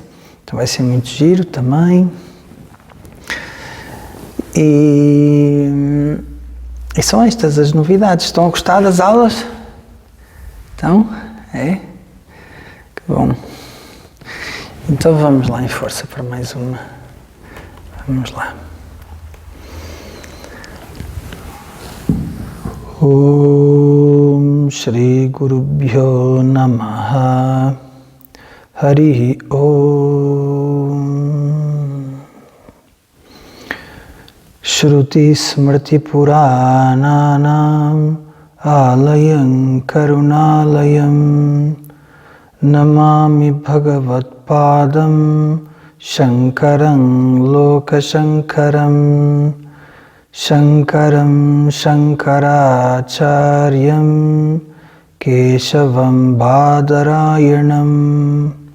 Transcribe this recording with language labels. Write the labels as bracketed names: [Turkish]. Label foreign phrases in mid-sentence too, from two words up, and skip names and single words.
[Portuguese] Então vai ser muito giro também. E são estas as novidades. Estão a gostar das aulas? Então, é? Que bom. Então vamos lá em força para mais uma. Vamos lá. [Sanskrit] Om Shri Guru Bhyo Namaha Hari Om Shruti Smrti Purananam Alayam Karunalayam Namami Bhagavat Padam Shankaram Lokashankaram Shankaram Shankaracharyam Keshavam Badarayanam